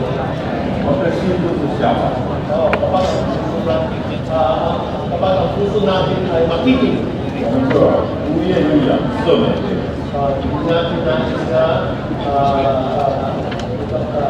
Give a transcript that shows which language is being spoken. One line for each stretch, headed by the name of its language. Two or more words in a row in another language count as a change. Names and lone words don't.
Chinese: 我们的心就是想法，
Filipino: Kapag ang puso natin ay makinig,
Chinese: 我们就不愿意赦免别人。
Filipino: hindi natin nais na